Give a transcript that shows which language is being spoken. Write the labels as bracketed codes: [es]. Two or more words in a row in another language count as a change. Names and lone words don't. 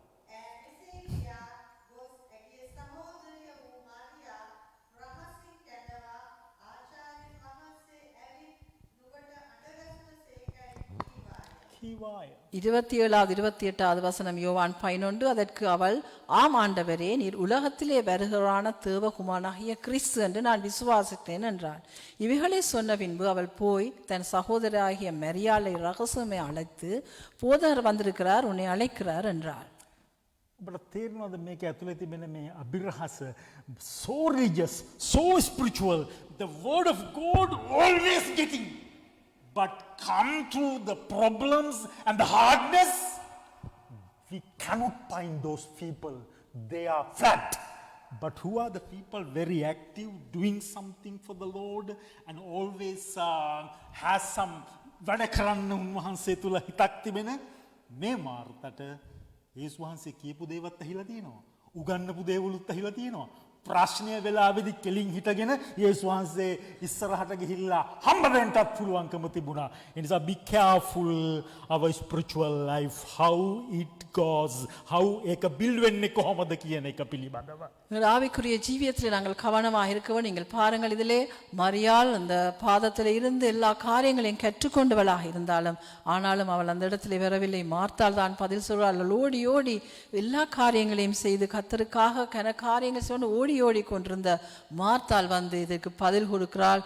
[si] කීවාය. [ta] 27வது 28வது வசனம் யோவான் 11. அதற்கு அவள், ஆம் ஆண்டவரே, நீர் உலகத்திலே வருகிறான தேவகுமாரனாகிய கிறிஸ்து என்று நான் விசுவாசித்தேன் என்றாள். இவைகளை சொன்ன பின்பு அவள் போய் தன் சகோதராகிய மரியாளை ரகசியமே அழைத்து, போதகர் வந்திருக்கிறார், உன்னை அழைக்கிறார் என்றாள். [si] ඔබට තේරෙනවද මේක ඇතුලේ තිබෙන මේ අභිරහස? [en] so religious, so spiritual, the word of God always getting, but come through the problems and the hardness, we cannot find those people. They are flat. But who are the people very active, doing something for the Lord and always has some [si] වැඩ කරන්න උන්වහන්සේ තුල හිතක් තිබෙන මේ මාර්තට යේසුස් වහන්සේ කියපු දේවත් ඇහිලා තියෙනවා. උගන්නපු දේවලුත් ඇහිලා තියෙනවා. ප්‍රශ්නය වෙලාවේදී කෙලින් හිටගෙන යේසුස් වහන්සේ ඉස්සරහට ගිහිල්ලා හම්බ වෙන්නටත් පුළුවන්කම තිබුණා. ඒ නිසා [en] be careful our spiritual life, how it goes, how ඒක build [si] වෙන්නේ කොහොමද කියන එක පිළිබඳව. [ta] எங்கள் ஆவிக்குரிய ஜீவியத்தில் நாங்கள் கவனமாக இருக்கவும். நீங்கள் பாருங்கள், இதிலே மரியாள் அந்த பாதத்தில் இருந்து எல்லா காரியங்களையும் கற்றுக்கொண்டவளாக இருந்தாலும், ஆனாலும் அவள் அந்த இடத்திலே வரவில்லை. மார்த்தாள் தான் பதில் சொல்வாள். ஓடி ஓடி எல்லா காரியங்களையும் செய்து கர்த்தருக்காக காரியங்கள் சொன்ன ஓடி ஓடி கொண்டிருந்த மார்த்தாள் வந்து இதற்கு பதில் கொடுக்கிறாள்.